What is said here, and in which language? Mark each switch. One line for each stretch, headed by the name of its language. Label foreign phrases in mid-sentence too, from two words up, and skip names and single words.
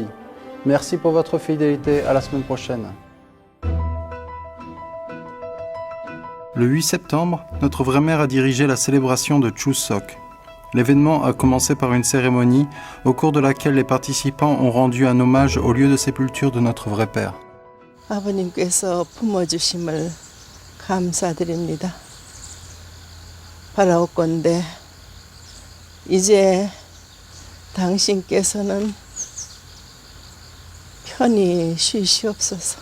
French: Merci pour votre fidélité, à la semaine prochaine. Le 8 septembre, notre vraie mère a dirigé la célébration de Chuseok. L'événement a commencé par une cérémonie au cours de laquelle les participants ont rendu un hommage au lieu de sépulture de notre vrai père.
Korean: 아버님께서 품어주심을 감사드립니다. 바라옵건대 이제 당신께서는 편히 쉬시옵소서.